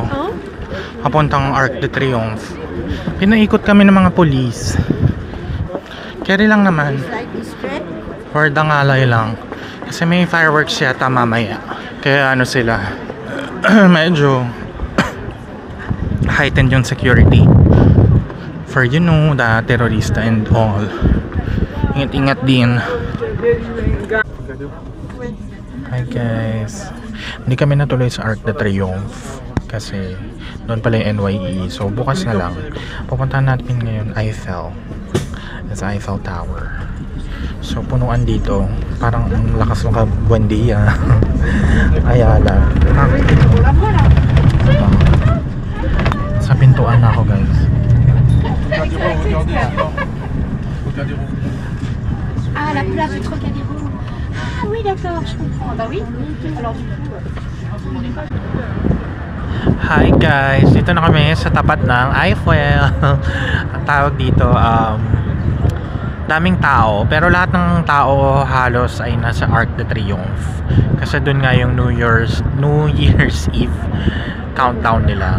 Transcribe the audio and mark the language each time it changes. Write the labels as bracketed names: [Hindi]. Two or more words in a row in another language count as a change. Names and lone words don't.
[Filipino] Papuntang Arc de Triomphe. Pinaikot kami ng mga polis. Carry lang naman. For dangalay lang. Kasi may fireworks yata mamaya. Kaya sila. Medyo heightened yung security. [English] For the terrorista and all. [Filipino] Ingat-ingat din. [English] Hi guys. [Filipino] Hindi kami natuloy sa Arc de Triomphe. Kasi doon pala yung NYE. So bukas na lang. Pupuntahan natin ngayon Eiffel. It's Eiffel Tower. So punuan dito. Parang ang lakas ng Buendia. Ayala. Sa pintuan na ako, guys. [French] Ah, la place du Trocadéro. Ah oui, d'accord, je comprends. Bah oui. Alors du coup, [English] Hi guys, [Filipino] dito na kami sa tapat ng Eiffel. Ang tawag dito, daming tao, pero lahat ng tao halos ay nasa Arc de Triomphe. Kasi dun nga yung [English] New Year's Eve countdown [Filipino] nila.